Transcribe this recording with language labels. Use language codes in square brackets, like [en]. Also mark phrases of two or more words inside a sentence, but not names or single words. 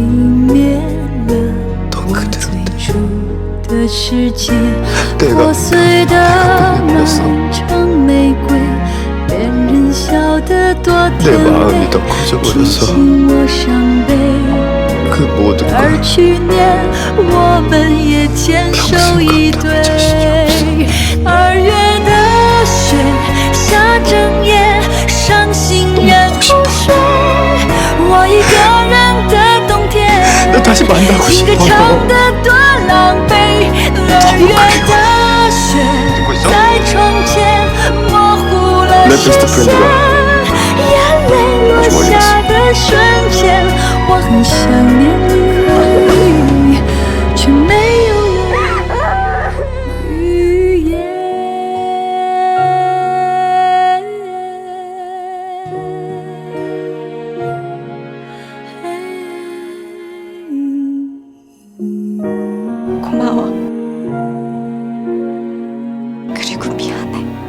[ko] 넌 그대로인데 내가 보내버렸어. 내 마음이 더 커져버려서 그 모든 걸 평생 감당할 자신이 없어. [zh] 2 月的雪下整夜，伤心人不睡。我一个人的冬天， [ko] 너 다시 만나고 [zh] 情歌 [ko] 싶어요. [zh] 唱得多狼狈。2月的雪在窗前模糊了视线，眼泪落下的瞬间，我很想念你，却没有了语言。 [ko] 고마워. 그리고 미안해.